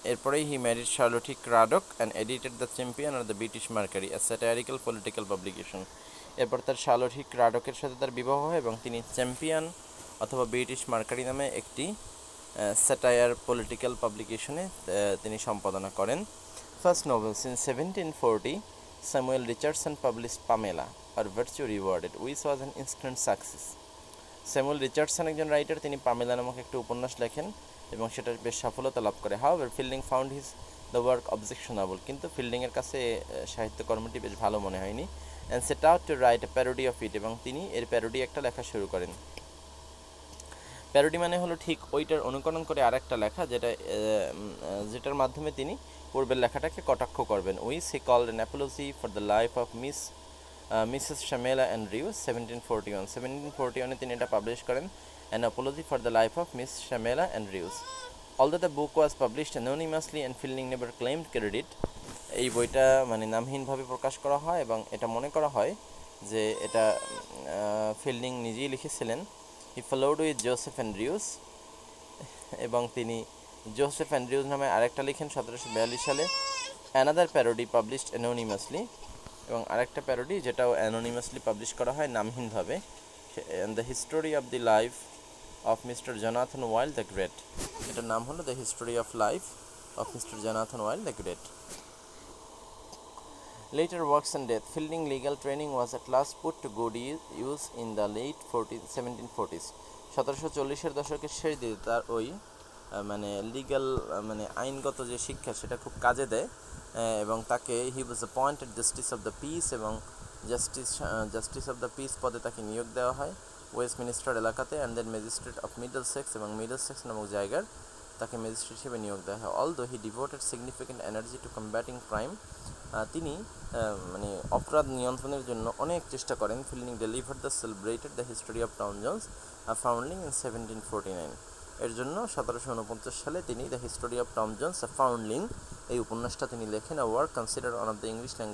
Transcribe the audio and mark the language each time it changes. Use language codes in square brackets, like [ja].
[en] এরপরেই he married Charlotte Cradock and edited the Champion of the British Mercury, a satirical political publication. [bn] এরপর তার Charlotte ক্রাডকের সাথে তার বিবাহ হয় এবং তিনি চ্যাম্পিয়ন অথবা ব্রিটিশ মার্কারি নামে একটি স্যাটায়ার পলিটিক্যাল পাবলিকেশনে তিনি সম্পাদনা করেন। [en] First novels in 1740, Samuel Richardson published Pamela, or Virtue Rewarded, which was an instant success. [bn] Samuel Richardson একজন রাইটার, তিনি পামেলা নামক একটি উপন্যাস লেখেন এবং সেটা বেশ সফলতা লাভ করে। [en] However, Fielding found the work objectionable, [bn] কিন্তু ফিল্ডিংয়ের কাছে সাহিত্যকর্মটি বেশ ভালো মনে হয়নি, [en] and set out to write a parody of it, [bn] এবং তিনি এর প্যারোডি একটা লেখা শুরু করেন। প্যারোডি মানে হলো ঠিক ওইটার অনুকরণ করে আরেকটা লেখা, যেটার মাধ্যমে তিনি পূর্বের লেখাটাকে কটাক্ষ করবেন। [en] Which he called an apology for the life of Mrs. Shamela Andrews, 1741. [bn] 1741 তিনি এটা পাবলিশ করেন, [en] an apology for the life of Miss Shamela Andrews. Although the book was published anonymously and Fielding never claimed credit, [bn] এই বইটা মানে নামহীনভাবে প্রকাশ করা হয় এবং এটা মনে করা হয় যে এটা ফিল্ডিং নিজেই লিখেছিলেন। [en] He followed with Joseph Andrews, [bn] এবং তিনি জোসেফ অ্যান্ড্রিউজ নামে আরেকটা লিখেন 1742 সালে। [en] another parody published anonymously, [bn] এবং আরেকটা প্যারোডি যেটাও অ্যানোনিমাসলি পাবলিশ করা হয় নামহীনভাবে, [en] The history of the life of Mr. Jonathan Wild the Great. [bn] এটার নাম হলো [en] The History of Life of Mr. Jonathan Wild the Great. Later works and death. Fielding legal training was at last put to good use in the late 1740s. [bn] 1740-এর দশকের শেষ দিকে তার ওই মানে legal মানে আইনগত যে শিক্ষা সেটা খুব কাজে দেয় এবং তাকে [en] he was appointed justice of the peace [bn] এবং জাস্টিস অফ দ্য পিস পদে তাকে নিয়োগ দেওয়া হয় ওয়েস্টমিনিস্টার এলাকাতে [en] and then magistrate of Middlesex [bn] এবং মিডলসেক্স নামক জায়গার তাকে ম্যাজিস্ট্রেট হিসেবে নিয়োগ দেওয়া হয় [en] although he devoted significant energy to combating crime [bn] তিনি মানে অপরাধ নিয়ন্ত্রণের জন্য অনেক চেষ্টা করেন [en] Fielding deliver the celebrated the history of Tom Jones foundling in 1749 [bn] এর জন্য 1749 সালে তিনি the history of Tom Jones founding এই উপন্যাসটা তিনি লেখেন [en] a work consider one of the English